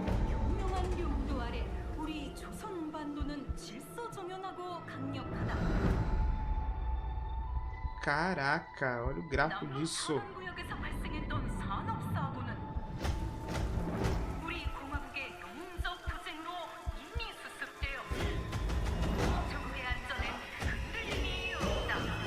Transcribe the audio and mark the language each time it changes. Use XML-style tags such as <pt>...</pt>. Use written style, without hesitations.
<ko>유명한 용도 아래 우리 조선 반도는 질서정연하고 강력하다.</ko> <pt>Caraca, olha o gráfico disso.</pt> <ko>구역에서 발생했던 산업 사고는 우리 공화국의 용접 투쟁으로 이미 수습되어 적의 안전엔 흔들림이 없다.</ko>